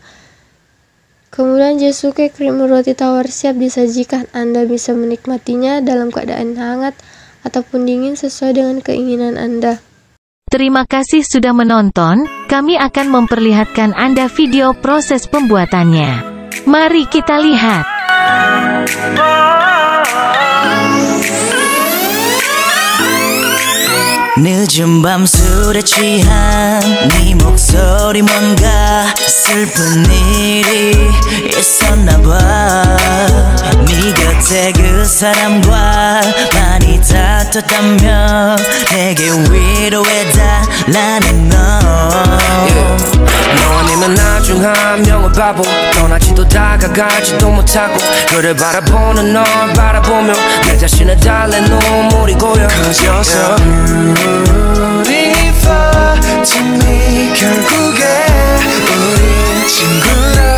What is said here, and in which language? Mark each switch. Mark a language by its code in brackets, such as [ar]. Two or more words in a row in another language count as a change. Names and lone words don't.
[id] Kemudian Jasuke Creamy Roti Tawar siap disajikan. Anda bisa menikmatinya dalam keadaan hangat ataupun dingin sesuai dengan keinginan Anda. Terima kasih sudah menonton. Kami akan memperlihatkan Anda video proses pembuatannya. Mari kita lihat. [ko] 늦은 밤 술에 취한 네 목소리 뭔가 슬픈 일이 있었나봐. 네 곁에 그 사람과 많이 다퉜다며 내게 위로해달라는 너. 너 아니면 나중 한 명은 바보. 떠나지도 다가가지도 못하고 너를 바라보는 널 바라보며 내 자신을 달래 눈물이 고여. [en] Cause you're so beautiful to me. [ko] 결국에 우리 친구